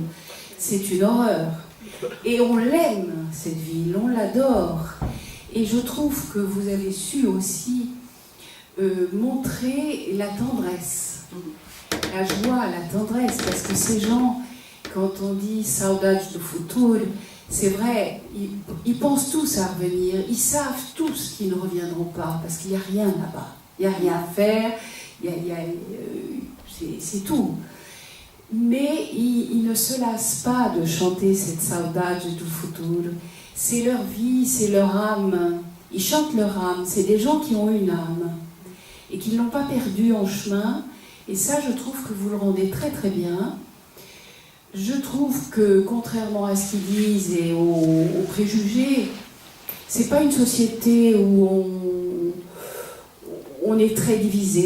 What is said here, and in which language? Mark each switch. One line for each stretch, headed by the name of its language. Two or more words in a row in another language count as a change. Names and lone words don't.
French: C'est une horreur. Et on l'aime, cette ville, on l'adore. Et je trouve que vous avez su aussi montrer la tendresse, la joie, la tendresse, parce que ces gens, quand on dit « saudade do futuro », c'est vrai, ils pensent tous à revenir, ils savent tous qu'ils ne reviendront pas, parce qu'il n'y a rien là-bas, il n'y a rien à faire, c'est tout. Mais ils ne se lassent pas de chanter cette « saudade do futuro ». C'est leur vie, c'est leur âme. Ils chantent leur âme. C'est des gens qui ont une âme et qui ne l'ont pas perdue en chemin. Et ça, je trouve que vous le rendez très très bien. Je trouve que, contrairement à ce qu'ils disent et aux préjugés, c'est pas une société où on est très divisé.